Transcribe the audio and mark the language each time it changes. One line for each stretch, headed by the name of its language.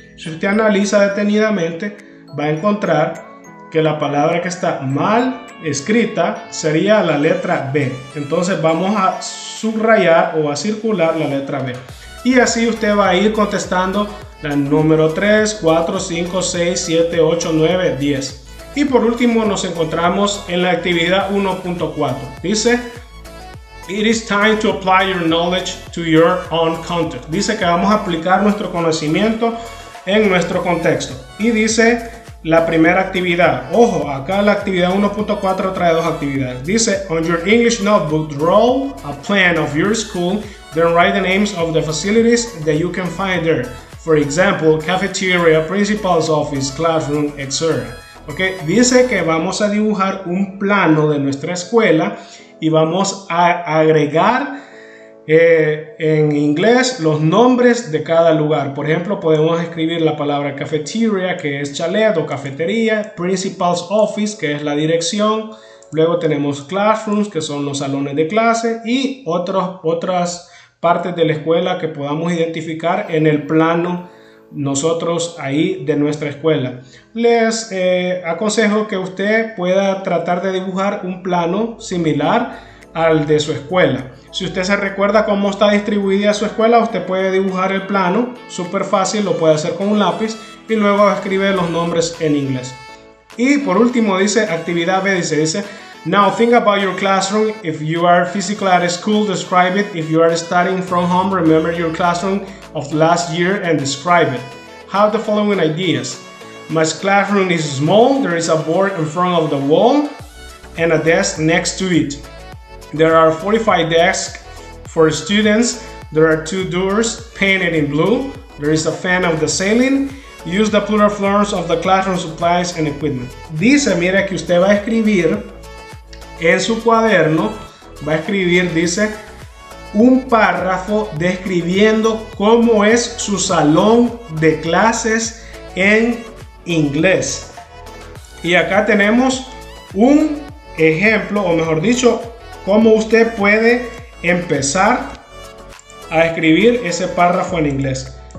Spanish: Si usted analiza detenidamente, va a encontrar que la palabra que está mal escrita sería la letra B. Entonces vamos a subrayar o a circular la letra B. Y así usted va a ir contestando la número 3, 4, 5, 6, 7, 8, 9, 10. Y por último nos encontramos en la actividad 1.4.
English: Dice, it is time to apply your knowledge to your own context.
Spanish: Dice que vamos a aplicar nuestro conocimiento en nuestro contexto. Y dice la primera actividad. Ojo, acá la actividad 1.4 trae dos actividades.
English: Dice, on your English notebook, draw a plan of your school, then write the names of the facilities that you can find there. For example, cafeteria, principal's office, classroom, etc. Okay.
Spanish: Dice que vamos a dibujar un plano de nuestra escuela y vamos a agregar en inglés los nombres de cada lugar. Por ejemplo, podemos escribir la palabra cafeteria, que es chalet o cafetería, principal's office, que es la dirección. Luego tenemos classrooms, que son los salones de clase, y otras partes de la escuela que podamos identificar en el plano nosotros ahí de nuestra escuela. Les aconsejo que usted pueda tratar de dibujar un plano similar al de su escuela. Si usted se recuerda cómo está distribuida su escuela, usted puede dibujar el plano, súper fácil, lo puede hacer con un lápiz y luego escribe los nombres en inglés. Y por último dice actividad B, dice
English: Now think about your classroom. If you are physically at school, describe it. If you are studying from home, remember your classroom of last year and describe it. Have the following ideas. My classroom is small. There is a board in front of the wall and a desk next to it. There are 45 desks for students. There are 2 doors painted in blue. There is a fan of the ceiling. Use the plural forms of the classroom supplies and equipment.
Spanish: Dice, mira, que usted va a escribir en su cuaderno, dice, un párrafo describiendo cómo es su salón de clases en inglés. Y acá tenemos un ejemplo, o mejor dicho, cómo usted puede empezar a escribir ese párrafo en inglés.